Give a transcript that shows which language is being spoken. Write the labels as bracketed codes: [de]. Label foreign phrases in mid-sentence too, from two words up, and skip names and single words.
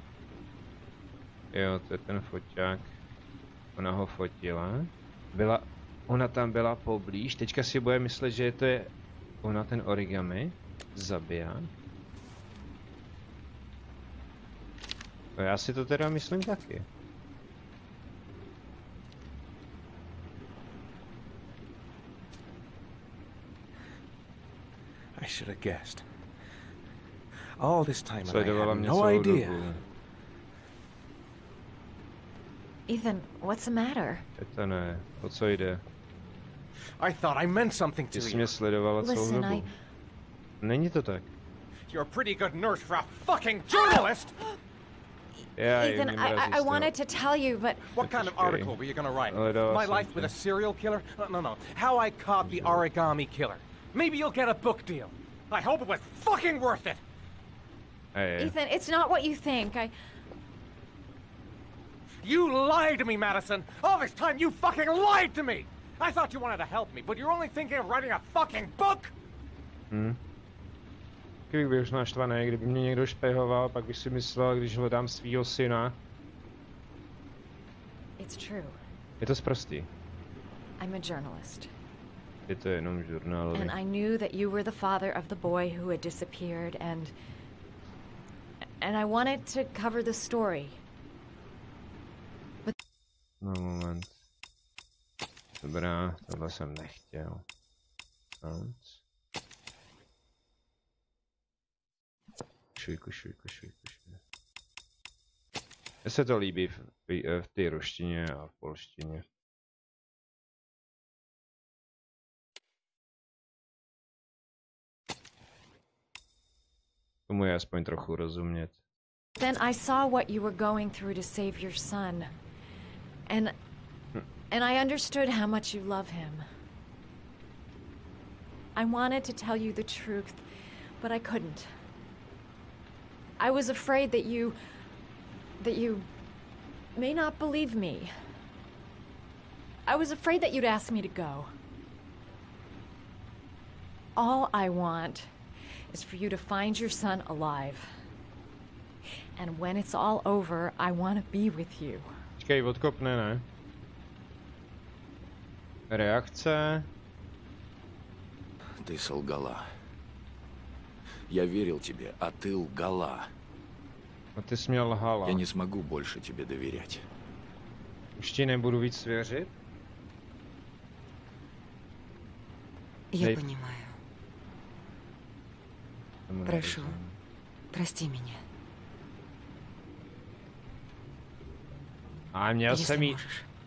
[cs] Jo, to je ten foťák. Ona ho fotila. Ona tam byla poblíž. Teďka si bude myslet, že to je ona ten origami. Zabiják. No já si to teda myslím taky. [en] I should have guessed. All this time and I [cs] Sledovala [en] had [cs] mě [en] no [cs] celou [en] idea. [cs] dobu. [en] Ethan, what's the matter? [cs] To ne, o co jde? [en] I thought I meant something [cs] Ty [en] to [cs] jsi [en] you. [cs] mě sledovala celou [en] Listen, [cs] dobu. Není to tak. [en] You're a pretty good nurse for a fucking journalist! [cs] Já [en] Ethan, I wanted to tell you, but What kind of Okay. article were you gonna write? [cs] Hledala [en] My [cs] jsem [en] life [cs] tě. [en] with a serial killer? No. How I caught the origami killer. Maybe you'll get a book deal. I hope it was fucking worth it! [cs] Hej. [en] Ethan, it's not what you think. You lied to me, Madison! All this time you fucking lied to me! I thought you wanted to help me, but you're only thinking of writing a fucking book? [cs] Kdybych byl už naštvaný, kdyby mě někdo špehoval, pak bych si myslel, když hledám svýho syna. [en] It's true. [cs] Je to sprostý. [en] I'm a journalist. [cs] Je to jenom žurnálový. [en] And I knew that you were the father of the boy who had disappeared, and I wanted to cover the story. [cs] No moment. Dobrá, tohle jsem nechtěl. Sounds. Kušuj. Mně se to líbí v té ruštině a v polštině. Tomu je aspoň trochu rozumět. [en] Then I saw what you were going through to save your son. And I understood how much you love him. I wanted to tell you the truth, but I couldn't. I was afraid that you may not believe me. I was afraid that you'd ask me to go. All I want is for you to find your son alive. And when it's all over, I want to be with you. [cs] Počkej, odkopne, ne? Reakce. [ru] Ты солгала. Я верил тебе, а ты лгала. [cs] A ty jsi mě lhala. [ru] Я не смогу больше тебе доверять. [cs] Už ti nebudu víc věřit? [ru] Я Эй. понимаю. [cs] Tomu [ru] Прошу, [cs] nerozumím. [ru] прости меня. [cs] A měl [ru] Если [cs] jsem jí...